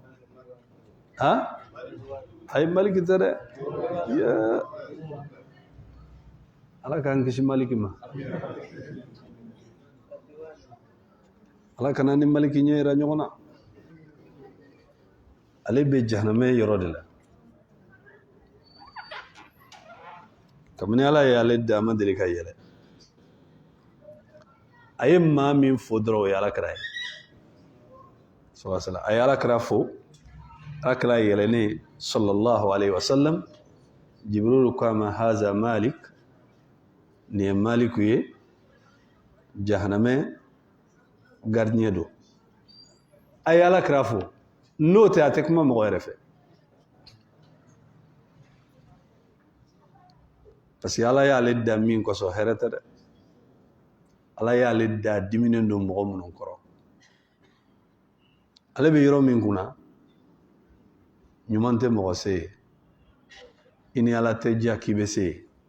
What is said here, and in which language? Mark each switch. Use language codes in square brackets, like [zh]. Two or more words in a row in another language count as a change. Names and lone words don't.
[bm] ayi maliki tɛ dɛ ala k'an kisi maliki ma ala kana ni maliki ɲɛ yira ɲɔgɔn na ale bɛ jahanamɛ yɔrɔ de la kabini ala ye ale da a ma deli ka yɛlɛ a ye maa min fo dɔrɔn o ye alakira ye a ye alakira fo alakira yɛlɛnen [ar] صلى الله عليه وسلم [bm] jibrilu ko a ma haza malik nin ye maliku ye jahanamɛ gardien don a ye alakira fo n'o tɛ a tɛ kuma mɔgɔ yɛrɛ fɛ parce que ala y'ale da min kɔsɔn hɛrɛ tɛ dɛ ala y'ale da diminen don mɔgɔ minnu kɔrɔ ale bɛ yɔrɔ min kunna ɲuman tɛ mɔgɔ se yen i ni ala tɛ diya k'i bɛ se yen